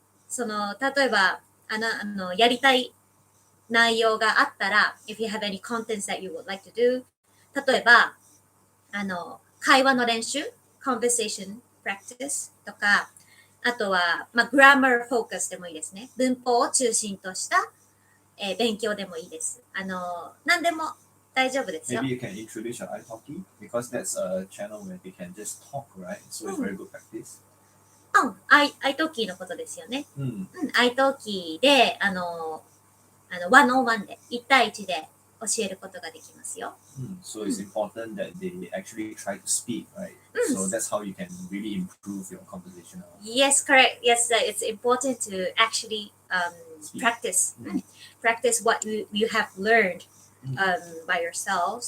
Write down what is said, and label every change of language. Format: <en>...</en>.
<ja>例えば、やりたい内容があったら、</ja> <en>if you have any contents that you would like to do、</en> <ja>例えば、会話の練習、conversation practice とか、あとは、まあ、grammar focus でもいいですね。文法を中心とした、勉強でもいいです。何でも大丈夫ですよ。</ja> <en>Maybe you can introduce your italki because that's a channel where they can just talk, right? So it's very good practice.</en> <ja>italki のことですよね。italki で、1on1 で、1対1で教えることができますよ。</ja> <en>So it's important that they actually try to speak, right? So that's how you can really improve your conversational. Yes, correct. Yes, it's important to actually practice. Practice what you have learned by yourself.</en>